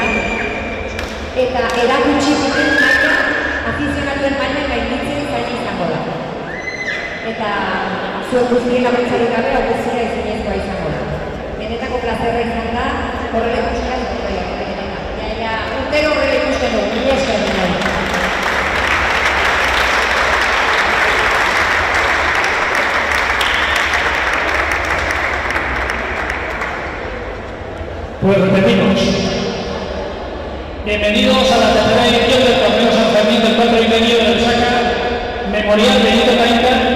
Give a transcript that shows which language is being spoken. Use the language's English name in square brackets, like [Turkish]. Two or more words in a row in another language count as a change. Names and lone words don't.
[Basque] Eta erakutsi duten maila, afizionatuen maila gainditzen zaila izango da. Eta zuen guztien laguntzarik gabe hau guztia ezinezkoa izango da. Benetako plazerra izan da, horrela ikusten dut benetako. Ja, urtero horrela ikusten dut, mila esker dut. [Spanish] Pues repetimos. Bienvenidos a la tercera edición del Torneo San Fermín del 4 y medio del Saca Memorial Benito Tainta.